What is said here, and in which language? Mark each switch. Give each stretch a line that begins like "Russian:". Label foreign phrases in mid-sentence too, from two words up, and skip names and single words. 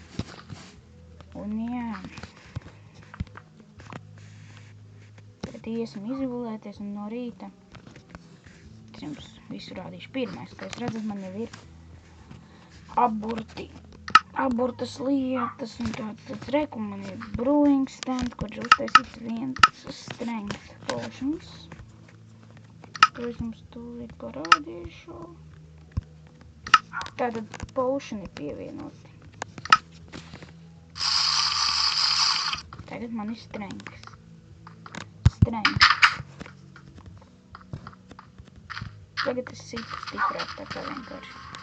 Latvian: Un jā, tad iesim izgulēties, un no rīta es jums visu rādīšu. Pirmais, kā jūs redzat, man jau ir aburtas lietas, un tāds reku man ir
English: brewing stand,
Latvian: kur ir uztaisīts viens
English: strength potions.
Latvian: To es jums tūlīt parādīšu. Tātad potioni pievienoti. Tagad man ir strength. Tagad es situ stiprāk, tā kā vienkārši.